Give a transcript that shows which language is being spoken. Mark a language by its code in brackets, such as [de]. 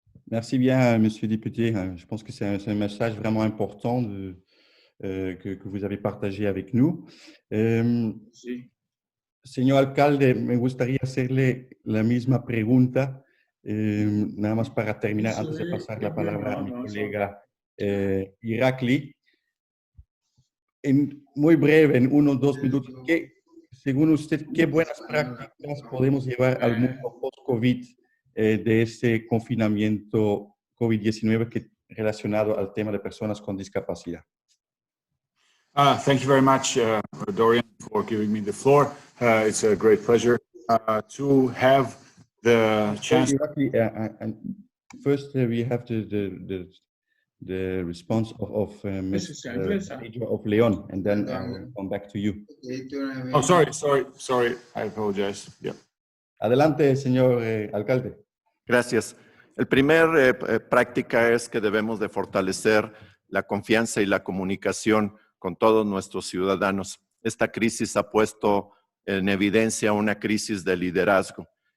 [fr] Merci bien, monsieur le député. Je pense que c'est un message vraiment important que vous avez partagé avec nous. [es] Sí. Señor alcalde, me gustaría hacerle la misma pregunta, nada más para terminar, antes de pasar la palabra a mi colega Irakli. Muy breve, en 1 o 2 minutos, según usted, ¿qué buenas prácticas podemos llevar al mundo post-COVID de este confinamiento COVID-19 relacionado al tema de personas con discapacidad? [en] Thank you very much, Dorian, for giving me the floor. It's a great pleasure to have the chance. First, we have the response of Mr. Hector of León, and then I'll come back to you. Oh, sorry. I apologize. Yeah. [es] Adelante, señor alcalde. Gracias. El primer práctica es que debemos de fortalecer la confianza y la comunicación con todos nuestros ciudadanos. Esta crisis ha puesto en evidencia una crisis de liderazgo.